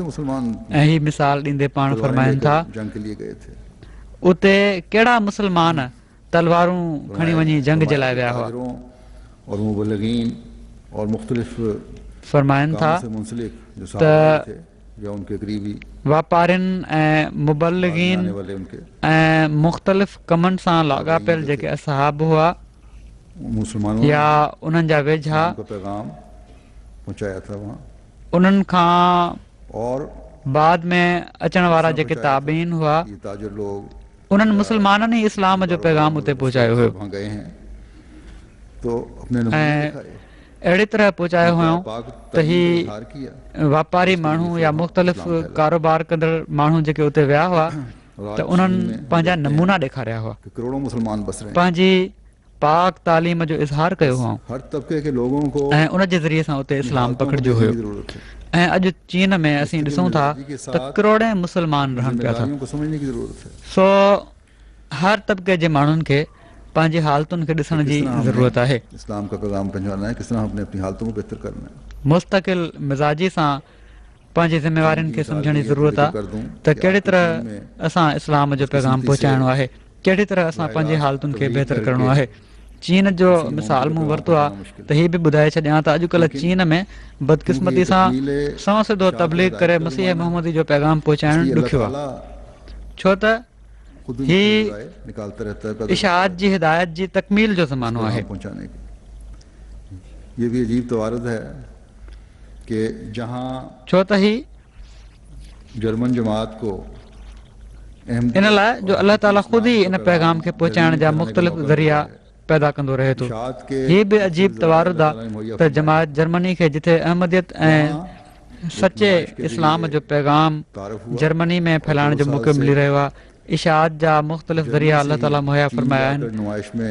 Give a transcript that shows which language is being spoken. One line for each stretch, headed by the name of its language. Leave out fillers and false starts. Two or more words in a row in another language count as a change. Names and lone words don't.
Hindi: मुसलमान
Sindhi: ऐं हीअ मिसाल ॾींदे पाण फरमाइनि था
Hindi: जंग के लिए गए थे।
Sindhi: उते कहिड़ा मुस्लमान तलवारूं खणी वञी जंग जे लाइ विया हुआ।
Hindi: ताजिरों और मुबल्लिगीन और मुख्तलिफ
Sindhi: फरमाइनि था
Hindi: कामों से मुंसलिक जो सहाबा थे या उनके करीबी
Sindhi: वापारियुनि ऐं मुबल्लिगीन
Hindi: आने वाले उनके
Sindhi: ऐं मुख़्तलिफ़ कमनि सां लाॻापियल जेके असहाब हुआ
Hindi: मुसलमानों
Sindhi: या उन्हनि जा वेझा
Hindi: को पैगाम पहुंचाया था वहाँ
Sindhi: उन्हनि खां
Hindi: और
Sindhi: बाद में अचण वारा जेके ताबीन हुआ
Hindi: ये ताजिर लोग
Sindhi: उन्हनि मुस्लमाननि ई इस्लाम जो पैगाम उते पहुचायो हुयो
Hindi: वहाँ गए हैं तो अपने नमूने
Sindhi: ऐं
Hindi: दिखाए,
Sindhi: अहिड़ी तरह पहुचायो हुयऊं
Hindi: पाक
Sindhi: त
Hindi: तालीम
Sindhi: ही
Hindi: का इज़हार किया।
Sindhi: वापारी माण्हू या मुख़्तलिफ़ कारोबार कंदड़ माण्हू जेके उते विया हुआ त उन्हनि पंहिंजा नमूना ॾेखारिया हुआ,
Hindi: कि करोड़ों मुसलमान बस रहे हैं।
Sindhi: पंहिंजी पाक तालीम जो इज़हार कयो हुआ
Hindi: हर तबके के लोगों को
Sindhi: ऐं उन जे ज़रिए सां उते इस्लाम पकड़िजो हुयो।
Hindi: जरूरत है,
Sindhi: ऐं अॼु चीन में असीं ॾिसूं था त करोड़े मुस्लमान रहनि पिया था।
Hindi: जिम्मेदारियों को समझने की जरूरत है।
Sindhi: सो हर तबके जे माण्हुनि खे पंहिंजी हालतुनि खे ॾिसण जी ज़रूरत आहे।
Hindi: इस्लाम का पैगाम पहुंचाना है, किस तरह हमने अपनी हालतों को बेहतर करना है।
Sindhi: मुस्तक़िल मिज़ाजी सां पंहिंजी ज़िम्मेवारियुनि खे सम्झण जी ज़रूरत आहे त कहिड़ी तरह असां इस्लाम जो पैगाम पहुचाइणो आहे, कहिड़ी तरह असां पंहिंजी हालतुनि खे बहितर करणो आहे। चीन जो मिसाल मूं वरितो आहे त हीअ बि ॿुधाए छॾियां त अॼुकल्ह चीन में बदकिस्मती सां सौ सिधो तबलीग करे मसीह मोहम्मदी जो पैगाम पहुचाइणु ॾुखियो आहे, छो त
Hindi: खुद
Sindhi: ही
Hindi: निकालता रहता है
Sindhi: इशाअत जी हिदायत जी तकमील जो ज़मानो आहे।
Hindi: पहुंचाने की ये भी अजीब तवारद है कि जहां
Sindhi: छो त ही
Hindi: जर्मन जमात को
Sindhi: इन लाइ जो अलाह ताला ख़ुदि ई इन पैगाम खे पहुचाइण जा मुख़्तलिफ़ ज़रिया पैदा कंदो रहे थो। हीअ बि अजीब तवारुद आहे त जमात जर्मनी खे जिथे अहमदियत ऐं सचे इस्लाम जो पैगाम जर्मनी में फैलाइण जो मौक़ो मिली रहियो आहे, इशाअत जा मुख़्तलिफ़ ज़रिया अलाह ताला मुहैया फ़रमाया आहिनि।